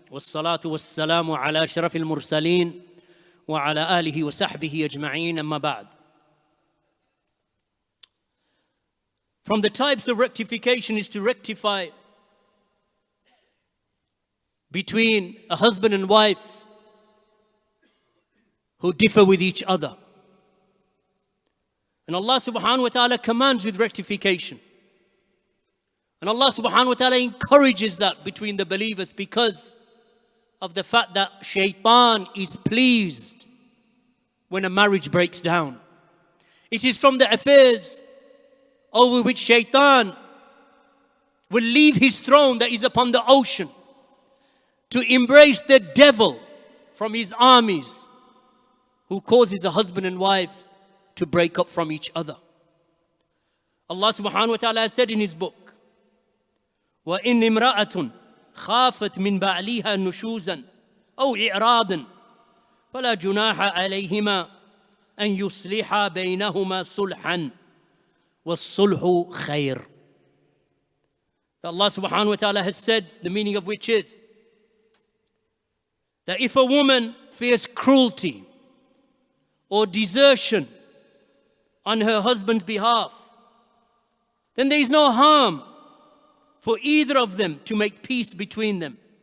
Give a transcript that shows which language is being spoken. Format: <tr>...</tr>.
<ar>والصلاة والسلام على أشرف المرسلين وعلى آله وصحبه أجمعين أما بعد.</ar> <en>From the types of rectification is to rectify between a husband and wife who differ with each other. And Allah subhanahu wa ta'ala commands with rectification. And Allah subhanahu wa ta'ala encourages that between the believers because of the fact that shaitan is pleased when a marriage breaks down. It is from the affairs over which shaitan will leave his throne that is upon the ocean to embrace the devil from his armies who causes a husband and wife to break up from each other. Allah subhanahu wa ta'ala has said in his book,</en> <ar>وَإِنْ امْرَأَةٌ خَافَتْ مِنْ بَعْلِهَا نُشُوزًا أَوْ إِعْرَاضًا فَلَا جُنَاحَ عَلَيْهِمَا أَنْ يُصْلِحَا بَيْنَهُمَا صُلْحًا وَالصُّلْحُ خَيْرٌ.</ar> <en>Allah subhanahu wa ta'ala has said, the meaning of which is that if a woman fears cruelty or desertion on her husband's behalf, then there is no harm for either of them to make peace between them.</en>